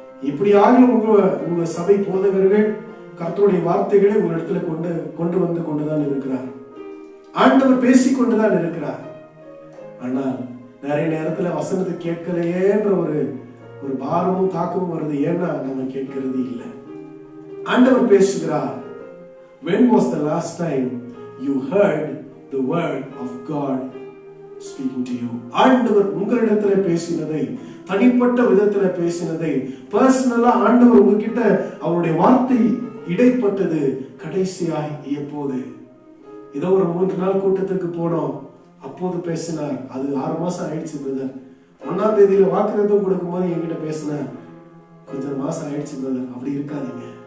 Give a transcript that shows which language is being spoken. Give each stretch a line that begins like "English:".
Tamil: இப்படி ஆகிலும் உங்க சபை போதகர்கள் கர்த்தருடைய வார்த்தைகளை உங்க இடத்துல கொண்டு வந்து கொண்டுதான் இருக்கிறார். ஆண்டவர் பேசிக்கொண்டுதான் இருக்கிறார். ஆனால் நிறைய நேரத்துல வசனத்தை கேட்கலையேன்ற ஒரு பாரமும் தாக்கமும் வருது. ஏன்னா நம்ம கேட்கிறது இல்லை. ஆண்டவர் பேசுகிறார்.
English: When was the last time you heard the word of God speaking to you?
Tamil: ஆண்டவர் உங்களிடத்துல பேசினதை, தனிப்பட்ட விதத்துல பேசினதை, பர்சனலா ஆண்டவர் உங்ககிட்ட அவருடைய வார்த்தை இடைப்பட்டது கடைசியாய் எப்போது? ஏதோ ஒரு 3 நாள் கூட்டத்துக்கு போனோம், அப்போது பேசினார். அது 6 மாசம் ஆயிடுச்சு பிரதர். 1ஆம் தேதியில வாக்குறுதம் கொடுக்கும் போது என்கிட்ட பேசினார், கொஞ்சம் மாசம் ஆயிடுச்சு பிரதர். அப்படி இருக்காதீங்க.